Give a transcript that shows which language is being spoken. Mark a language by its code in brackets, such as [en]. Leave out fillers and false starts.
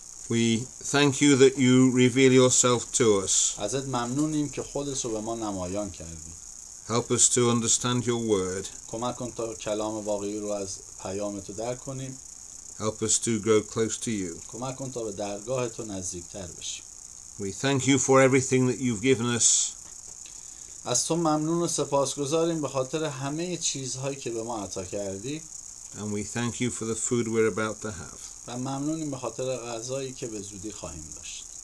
[en] we thank you that you reveal yourself to us. [fa] ازت ممنونیم که خودت رو به ما نمایان کردی. [en] Help us to understand your word. [fa] کمک کن تا کلام واقعی رو از پیام تو درک کنیم. [en] Help us to grow close to you. [fa] کمک کن تا به درگاه تو نزدیکتر بشیم. [en] We thank you for everything that you've given us. [fa] از تو ممنون و سپاسگزاریم به خاطر همه چیزهایی که به ما عطا کردی. [en] And we thank you for the food we're about to have. [fa] و ممنونیم به خاطر غذایی که به زودی خواهیم داشت.